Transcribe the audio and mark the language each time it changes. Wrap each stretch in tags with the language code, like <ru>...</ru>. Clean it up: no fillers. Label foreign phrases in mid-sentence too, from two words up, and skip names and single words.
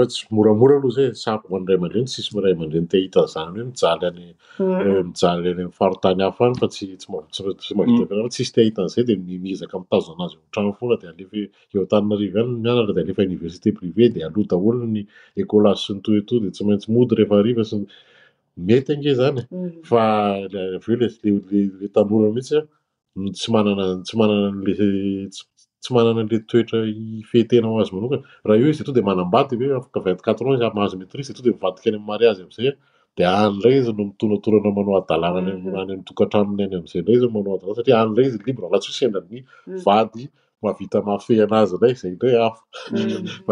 <mg>tsy moramora aloha zay sako ho an'ny ray aman-dreny tsisy ray aman-dreny te hita an'izany hoe mijaly any amin'ny faritany hafa any fa tsy mahavita tsisy te hita an'izay dia miezaka mitazona azy trano foana dia alefa eo Antananarivo ihany mianatra dia alefa</mg> <fr>université privé</fr> <mg>dia aloha daholo ny écolage sy ny</mg> <fr>tout et tout</fr> <mg>dia tsy maintsy mody rehefa hariva sy mety ange zany fa avy eo ilay tanora mihitsy tsy manana an'ilay toetra hifehetena ho azy manokana raha io izy dia manambady hoe afaka 24 ans izy mahazo maîtrise dia mivadika any amin'ny mariazy amin'izay dia any indray izy no mitonatonana manao adalàna any amin'ny tokantranony any amin'izay indray izy manao adalàna satria any indray izy libre raha tsy sendran'ny vady mahavita mahafehy anazy indray izay indray hafa fa</mg>